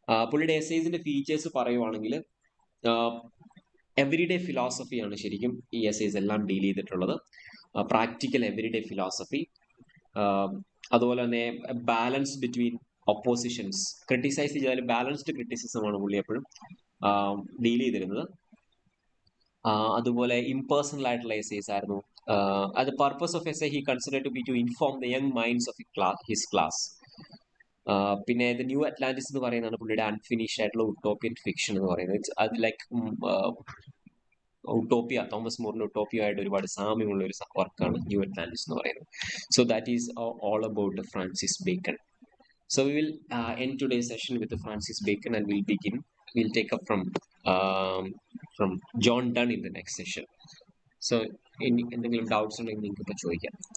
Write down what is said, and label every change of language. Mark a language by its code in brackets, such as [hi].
[ml] പുള്ളിയുടെ എസ്സേസിന്റെ ഫീച്ചേഴ്സ് പറയുവാണെങ്കിൽ എവറിഡേ ഫിലോസഫിയാണ് ശരിക്കും ഈ എസ്സേസ് എല്ലാം ഡീൽ ചെയ്തിട്ടുള്ളത്. പ്രാക്ടിക്കൽ എവറിഡേ ഫിലോസഫി, അതുപോലെ തന്നെ [en] balance between oppositions, [ml] ക്രിട്ടിസൈസ് ചെയ്താലും ബാലൻസ്ഡ് ക്രിറ്റിസിസമാണ് പുള്ളി എപ്പോഴും ഡീൽ ചെയ്തിരുന്നത്. അതുപോലെ ഇംപേഴ്സണൽ ആയിട്ടുള്ള എസ്സേസ് ആയിരുന്നു. [en] the purpose of essay he considered to be to inform the young minds of his class. [ml] പിന്നെ ദ ന്യൂ അറ്റ്ലാന്റിസ് എന്ന് പറയുന്നതാണ് പുള്ളിയുടെ അൺഫിനിഷ്ഡ് ആയിട്ടുള്ള ഉട്ടോപ്യൻ ഫിക്ഷൻ എന്ന് പറയുന്നത്. അത് ലൈക്ക് ഉട്ടോപ്പിയ, തോമസ് മോറിന്റെ ഉട്ടോപ്പിയ ആയിട്ട് ഒരുപാട് സാമ്യമുള്ള ഒരു വർക്കാണ് ന്യൂ അറ്റ്ലാന്റിസ് എന്ന് പറയുന്നത്. [en] So that is all about Francis Bacon. So we will end today's session with the Francis Bacon, and we'll take up from John Donne in the next session. So [ml] എന്തെങ്കിലും doubts ഉണ്ടെങ്കിൽ നിങ്ങൾക്ക് ഇപ്പോൾ ചോദിക്കാം.